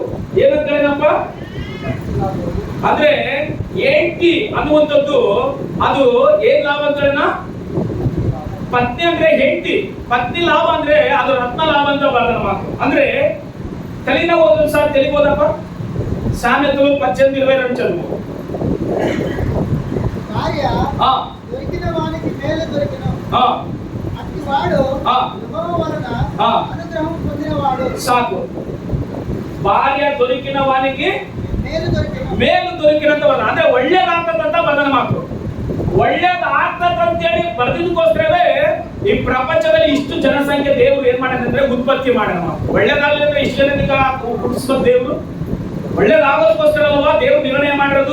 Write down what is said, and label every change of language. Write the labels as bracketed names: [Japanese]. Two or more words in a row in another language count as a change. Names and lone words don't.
[Kannada] ಏನಂತ ಹೇಳಿದಪ್ಪ ಅಂದ್ರೆ ಹೆಂಡತಿ ಅನ್ನುವಂಥದ್ದು ಅದು ಏನ್ ಲಾಭ ಅಂತ ಹೇಳಿನ? ಪತ್ನಿ ಅಂದ್ರೆ ಹೆಂಡತಿ, ಪತ್ನಿ ಲಾಭ ಅಂದ್ರೆ ಅದು ರತ್ನ ಲಾಭ ಅಂತ ಬರ್ತದ ಮಾತು. ಅಂದ್ರೆ ತಲೆನ ಓದೊಂದು ಸಾರಿ ತಿಳಿಬೋದಪ್ಪ. [Telugu] సామెతలు 18:22 చదువు. భార్య దొరికిన వానికి మేలు దొరికిన అట్టివాడు యెహోవా వలన అనుగ్రహం పొందినవాడు. సాకు. భార్య దొరికిన వానికి [Kannada] ಮೇಲು ದೊರಕಿರಂತ ಅಂದ್ರೆ ಒಳ್ಳೇದಾಗ್ತದಂತ ಬದನ ಮಾತು. ಒಳ್ಳೇದಾಗ್ತದಂತೇಳಿ ಬರೆದಿದ್ದಕ್ಕೋಸ್ಕರವೇ ಈ ಪ್ರಪಂಚದಲ್ಲಿ ಇಷ್ಟು ಜನಸಂಖ್ಯೆ ದೇವರು ಏನ್ ಮಾಡ್ಯಾನಂದ್ರೆ ಉತ್ಪತ್ತಿ ಮಾಡ್ಯಾನ ಮಾತು. ಒಳ್ಳೇದಾಗಲಿ ಅಂದ್ರೆ ಇಷ್ಟು ಜನನಿಗ ಹುಟ್ಟಿಸೋ ದೇವರು ಒಳ್ಳೇದಾಗೋದಕ್ಕೋಸ್ಕರ ಅಲ್ವಾ ದೇವರು ನಿರ್ಣಯ ಮಾಡಿರೋದು.